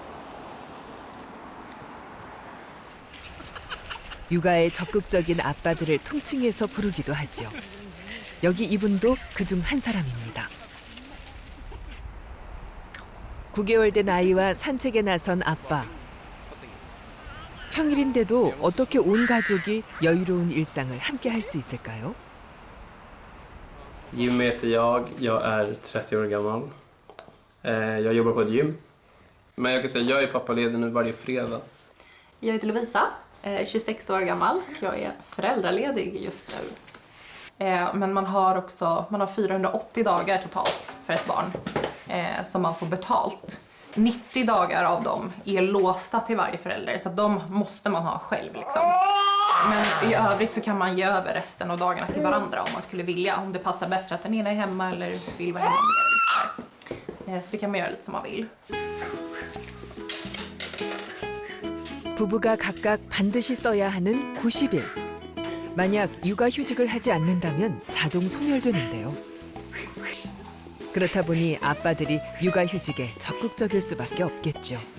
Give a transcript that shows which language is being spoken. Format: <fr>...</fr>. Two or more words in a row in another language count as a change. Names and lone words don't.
<ko>육아에 적극적인 아빠들을 통칭해서 부르기도 하죠. 여기 이분도 그중 한 사람입니다. 9개월 된 아이와 산책에 나선 아빠. 평일인데도 어떻게 온 가족이 여유로운 일상을 함께 할 수 있을까요?</ko> <sv>Jimmy heter jag är 30 år gammal. Jag jobbar på ett gym. Men jag kan säga jag är pappaledig nu varje fredag. Jag heter Lovisa, 26 år gammal. Jag är föräldraledig just nu. Men man har 480 dagar totalt för ett barn som man får betalt. 90 dagar av dem är låsta till varje förälder, så att de måste man ha själv liksom. Men i övrigt så kan man ge över resten av dagarna till varandra om man skulle vilja. Om det passar bättre att den ena är hemma eller vill vara hemma mer eller så. Så det kan man göra lite som man vill.</sv> <ko>부부가 각각 반드시 써야 하는 90일. 만약 육아휴직을 하지 않는다면 자동 소멸되는데요. 그렇다 보니 아빠들이 육아휴직에 적극적일 수밖에 없겠죠.</ko>